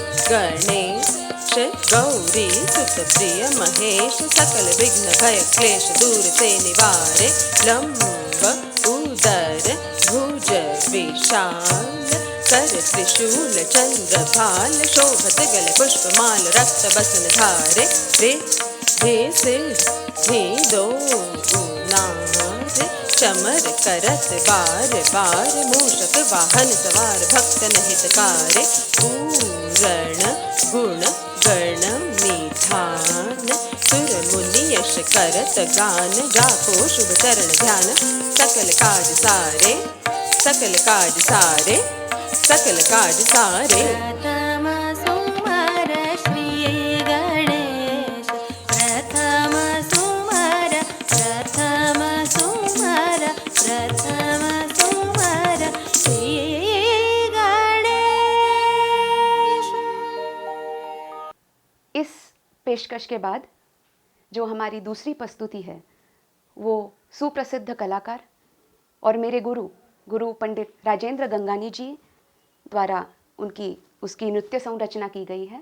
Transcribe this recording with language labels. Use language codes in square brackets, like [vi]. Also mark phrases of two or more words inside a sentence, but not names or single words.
[bra] गणेश गौरी सुत प्रिय महेश सकल विघ्न भय क्लेश दूर से निवारे लंब उदर भुज विशाल कर त्रिशूल चंद्र भाल शोभत गल पुष्पमाल रक्त बसन धारे धी दो नार चमर करत बार बार मूषक वाहन सवार भक्त हितकारे पूरण गुण गण निधान सुर मुनि यश करत गान जाको शुभ चरण ध्यान सकल काज सारे सकल काज सारे सकल काज सारे प्रथम सुमर श्री गणेश प्रथम सुमर प्रथम सुमर प्रथम सुमर श्री गणेश। [hi] इस पेशकश के बाद जो हमारी दूसरी प्रस्तुति है वो सुप्रसिद्ध कलाकार और मेरे गुरु पंडित राजेंद्र गंगानी जी द्वारा उसकी नृत्य संरचना की गई है।